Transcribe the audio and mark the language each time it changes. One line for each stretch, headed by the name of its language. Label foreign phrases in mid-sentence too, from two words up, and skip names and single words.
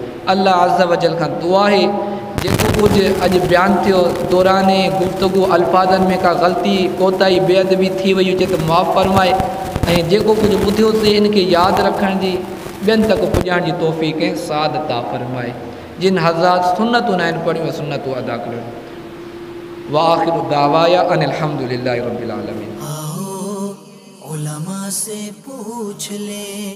Arabic: الله عز وجل
Sindhi: खां दुआ आहे जेको कुझु अॼु बयानु थियो दौराने गुफ़्तगू अल्फाज़नि में का ग़लती कोताही बेअदबी थी वई हुजे त माफ़ फरमाए, ऐं जेको कुझु ॿुधियोसीं इनखे यादि रखण जी, ॿियनि तक पुॼाइण जी तौफ़ीक़ ऐं सादत अता फरमाए। जिन हज़रात सुन्नतूं न आहिनि पढ़ियूं सुन्नतूं अदा करियो।
Arabic: وآخر دعوانا أن الحمد لله رب العالمين.
Hindi: आओ उलमा से पूछ ले।